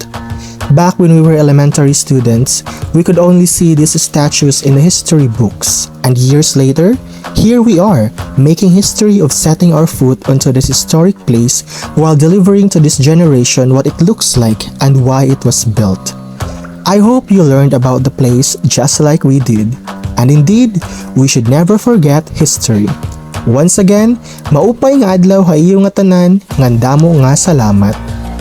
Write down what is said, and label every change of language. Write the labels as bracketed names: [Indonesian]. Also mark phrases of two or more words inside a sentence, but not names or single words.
[English] Back when we were elementary students, we could only see these statues in the history books, and years later, here we are, making history of setting our foot onto this historic place while delivering to this generation what it looks like and why it was built. I hope you learned about the place just like we did. And indeed, we should never forget history. Once again, [Waray] maupay nga adlaw ha iyo nga tanan, ngandamo nga salamat.